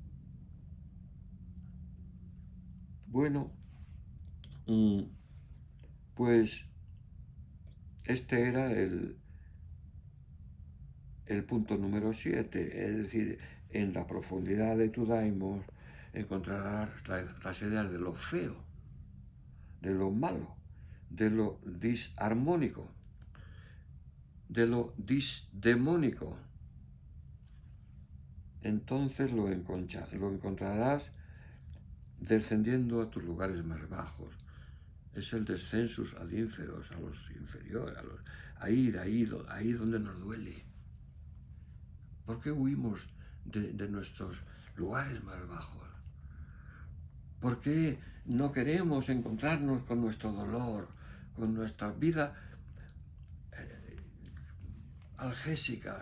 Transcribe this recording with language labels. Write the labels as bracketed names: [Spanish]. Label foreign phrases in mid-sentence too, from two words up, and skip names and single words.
[Spanish] Bueno, pues este era el punto número 7, es decir, en la profundidad de tu daimos encontrarás las ideas de lo feo, de lo malo, de lo disarmónico, de lo disdemónico. Entonces lo encontrarás descendiendo a tus lugares más bajos. Es el [Latin] descensus ad inferos, [Spanish] a los inferiores, ahí donde nos duele. ¿Por qué huimos de nuestros lugares más bajos? ¿Por qué no queremos encontrarnos con nuestro dolor, con nuestra vida algésica?